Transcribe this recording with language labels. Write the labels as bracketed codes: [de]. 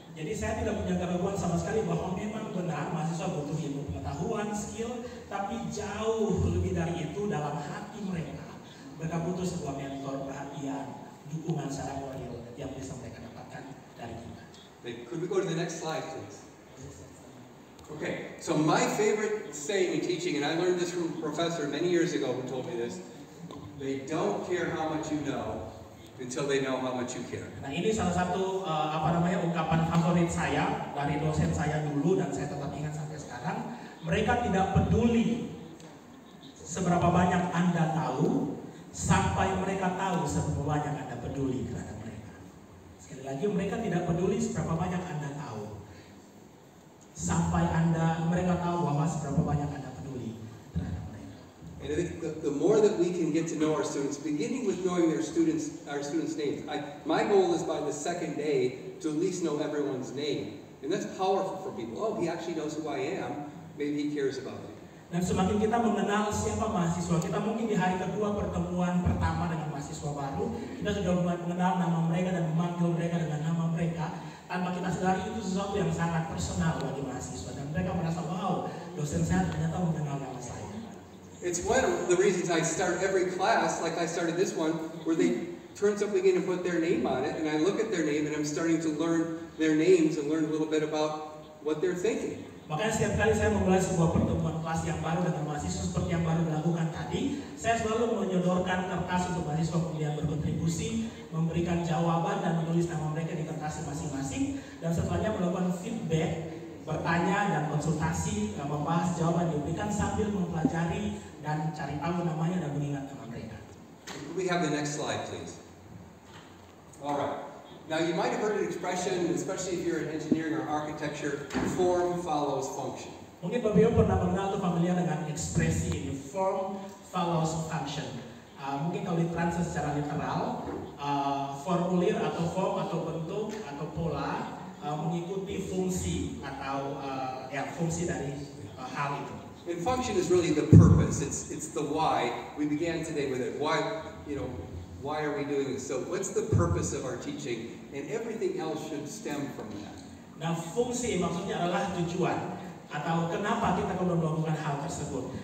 [id] Jadi saya tidak punya keraguan sama sekali bahwa memang benar mahasiswa butuh ilmu pengetahuan, skill, tapi jauh lebih dari itu dalam hati mereka. Mereka butuh sebuah mentor, perhatian, dukungan secara moral yang bisa mereka dapatkan dari kita. [en] Could we go to the next slide, please? Okay, so my favorite saying in teaching, and I learned this from a professor many years ago who told me this, they don't care how much you know until they know how much you care. [id] Nah, ini salah satu ungkapan favorit saya dari dosen saya dulu dan saya tetap ingat sampai sekarang. Mereka tidak peduli seberapa banyak Anda tahu sampai mereka tahu seberapa banyak Anda peduli terhadap mereka. Sekali lagi, mereka tidak peduli seberapa banyak Anda tahu sampai mereka tahu bahwa seberapa banyak Anda peduli terhadap mereka. [en] And I think the more that we can get to know our students, beginning with knowing our students' names. My goal is by the second day to at least know everyone's name. And that's powerful for people. Oh, he actually knows who I am. Maybe he cares about me. [id] Dan semakin kita mengenal siapa mahasiswa kita, mungkin di hari kedua pertemuan pertama dengan mahasiswa baru, kita sudah mulai mengenal nama mereka dan memanggil mereka dengan nama mereka. Tanpa kita sadari itu sesuatu yang sangat personal bagi mahasiswa. Dan mereka merasa, wow, dosen saya ternyata mengenal nama saya. [en] It's one of the reasons I start every class, like I started this one, where they turn something in and put their name on it, and I look at their name and I'm starting to learn their names and learn a little bit about what they're thinking. [id] Makanya setiap kali saya memulai sebuah pertemuan kelas yang baru dengan mahasiswa seperti yang baru dilakukan tadi, saya selalu menyodorkan kertas untuk mahasiswa kemudian berkontribusi, memberikan jawaban dan menulis nama mereka di kertas masing-masing, dan setelahnya melakukan feedback, bertanya dan konsultasi, membahas jawaban diberikan sambil mempelajari dan cari tahu namanya dan mengingat nama mereka. [en] We have the next slide, please. All right. Now you might have heard an expression, especially if you're in engineering or architecture, form follows function. [id] Mungkin Bapak Ibu pernah mengenal atau familiar dengan ekspresi ini, [en] form follows function. [id] Mungkin kalau ditranslate secara literal, formulir atau form atau bentuk atau pola mengikuti fungsi atau fungsi dari hal itu. [en] And function is really the purpose. It's the why. We began today with it. Why are we doing this? So what's the purpose of our teaching? And everything else should stem from that. [id] Nah, fungsi maksudnya adalah tujuan atau kenapa kita perlu melakukan hal tersebut.